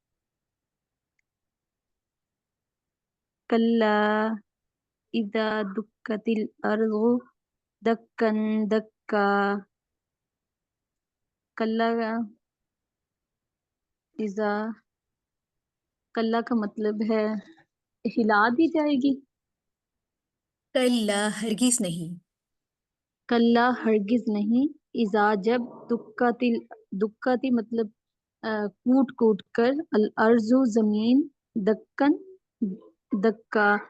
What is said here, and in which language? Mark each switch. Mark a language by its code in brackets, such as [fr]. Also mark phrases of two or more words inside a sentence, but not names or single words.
[ar] کلا اذا دکت الارض دکن دکا. کلا اذا، [ur] کلا کا مطلب ہے ہلا دی جائے گی. کلا ہرگز نہیں. کلا ہرگز نہیں. اذا جب، دکاتی مطلب کوٹ کوٹ کر، الارض زمین، [ar] دکن دکا.